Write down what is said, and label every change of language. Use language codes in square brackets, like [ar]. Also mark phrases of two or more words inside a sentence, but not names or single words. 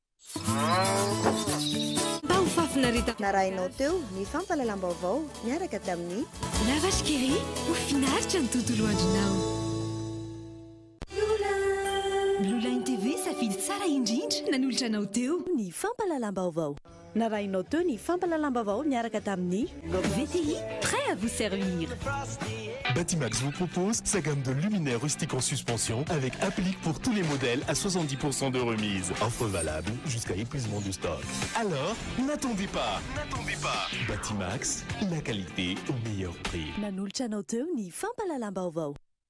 [mg] Narainao teo ny fampahalalam-baovao miaraka tamin'ny Lavashkiri ho finaritra ny tontolo andronao. Blue Line TV safidy tsara indrindra nanolotra anao teo ny fampahalalam-baovao. narahinao teo ny fampalalambavao miaraka tamin'ny VTI, [fr] prêt à vous servir. Batimax vous propose sa gamme de luminaires rustiques en suspension avec applique pour tous les modèles à 70% de remise. Offre valable jusqu'à épuisement du stock. Alors, n'attendez pas. Batimax, la qualité au meilleur prix. [mg] nanolotra anao teo ny fampalalam-baovao.